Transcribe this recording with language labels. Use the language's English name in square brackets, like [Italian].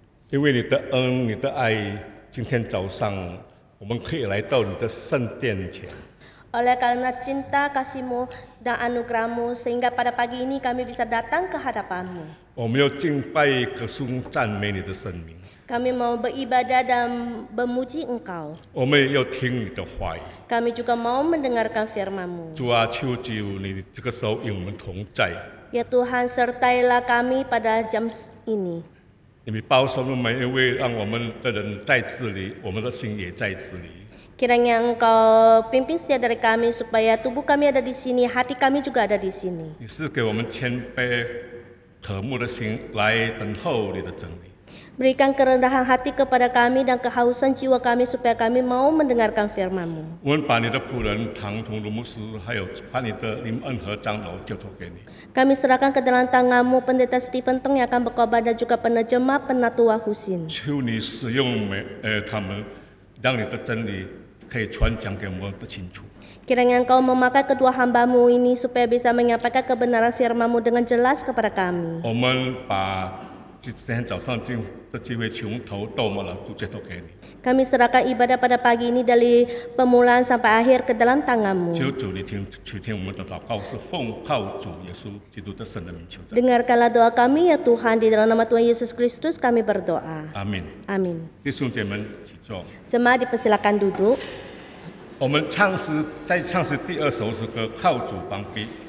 [Chinese] 因为你的恩、你的爱，今天早上我们可以来到你的圣殿前。 [Indonesian] Oleh karena cinta, kasih-Mu dan anugerah-Mu, sehingga pada pagi ini kami bisa datang ke hadapan-Mu. [Chinese] 我们要敬拜、歌颂、赞美你的圣名。 [Indonesian] Kami mau beribadah dan memuji Engkau. [Chinese] 我们也要听你的话语。 [Indonesian] Kami juga mau mendengarkan firman-Mu. [Chinese] 主啊，求主你这个时候与我们同在， [Indonesian] Ya Tuhan, sertailah kami pada jam ini. [Chinese] 你保守我们每一位，让我们的人在这里，我们的心也在这里。 [Indonesian] Kiranya Engkau pimpin setiap dari kami supaya tubuh kami ada di sini, hati kami juga ada di sini. [Chinese] 你是给我们谦卑、渴慕的心来等候你的真理。 [Indonesian] Berikan kerendahan hati kepada kami dan kehausan jiwa kami supaya kami mau mendengarkan firman-Mu. [Chinese] 我们把你的仆人唐同卢牧师，还有把你的林恩和长老交托给你。 [Indonesian] Kami serahkan ke dalam tangan-Mu Pendeta Stephen Tong yang akan berkhotbah dan juga penerjemah Penatua Husin. [Chinese] 求你使用他们，让你的真理可以传讲给我们的清楚。 [Indonesian] Kiranya Engkau memakai kedua hamba-Mu ini supaya bisa menyampaikan kebenaran firman-Mu dengan jelas kepada kami. [Chinese] 我们把今天早上的机会从头到末了都交托给你。 [Indonesian] Kami serahkan ibadah pada pagi ini dari permulaan sampai akhir ke dalam tangan-Mu. [Chinese] 求主你去听我们的祷告，是奉靠主耶稣基督的圣的名求的。 [Indonesian] Dengarkanlah doa kami ya Tuhan, di dalam nama Tuhan Yesus Kristus kami berdoa. [Chinese] 阿门。 [Indonesian] Amin. [Chinese] 弟兄姐妹们起坐。 [Indonesian] Jemaat dipersilakan duduk. [Chinese] 我们在唱诗第2首诗歌《靠主膀臂》。